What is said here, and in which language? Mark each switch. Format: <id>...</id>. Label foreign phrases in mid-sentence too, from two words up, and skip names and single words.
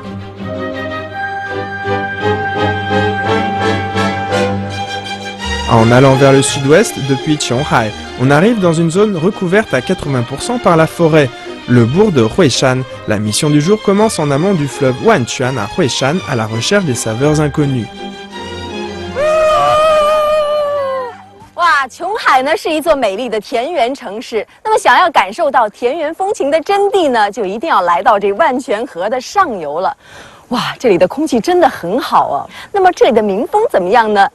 <fr>En allant vers le sud-ouest, depuis Qianghai, on arrive dans une zone recouverte à 80% par la forêt, le bourg de Huishan. La mission du jour commence en amont du fleuve Wanquan à Huishan, à la recherche des saveurs inconnues.</fr> <zh>哇，琼海呢是一座美丽的田园城市。那么，想要感受到田园风情的真谛呢，就一定要来到这万泉河的上游了。哇，这里的空气真的很好啊。那么，这里的民风怎么样呢？</zh>